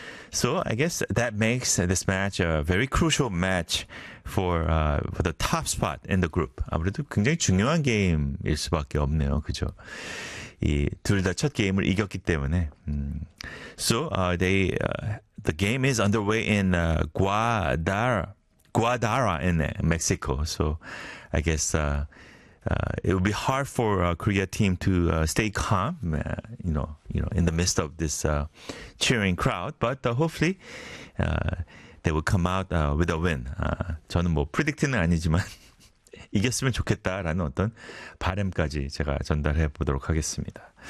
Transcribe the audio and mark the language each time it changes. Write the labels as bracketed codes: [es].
[en] So I guess that makes this match a very crucial match for the top spot in the group. [ko] 아무래도 굉장히 중요한 게임일 수밖에 없네요, 그죠? 이둘다첫 게임을 이겼기 때문에. [en] The game is underway in Guadalajara in Mexico. So I guess it would be hard for a Korea team to stay calm, in the midst of this cheering crowd. But hopefully they will come out with a win. [ko] 저는 뭐 프리딕트는 아니지만 이겼으면 좋겠다라는 어떤 바람까지 제가 전달해 보도록 하겠습니다.